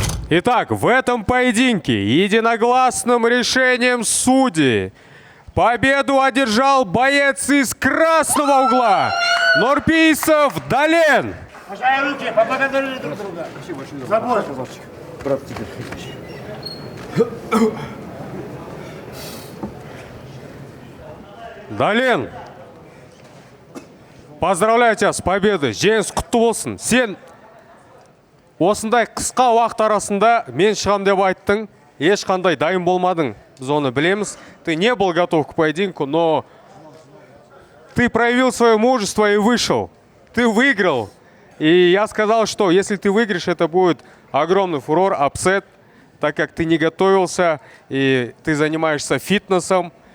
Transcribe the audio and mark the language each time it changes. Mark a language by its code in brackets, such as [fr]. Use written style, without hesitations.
[ru] Итак, в этом поединке единогласным решением судей победу одержал боец из красного угла Нурпейсов Дален. Пожай руки, поблагодарили друг друга. Забор. Дален, поздравляю тебя с победой. [kk] Жеңіс құтты болсын. Сен осындай қысқа уақыт арасында мен шығам деп айттың. Ешқандай дайын болмадың. Біз оны білеміз. [ru] Ты не был готов к поединку, но ты проявил свое мужество и вышел. Ты выиграл. И я сказал, что если ты выиграешь, это будет огромный фурор, апсет, так как ты не готовился и ты занимаешься фитнесом.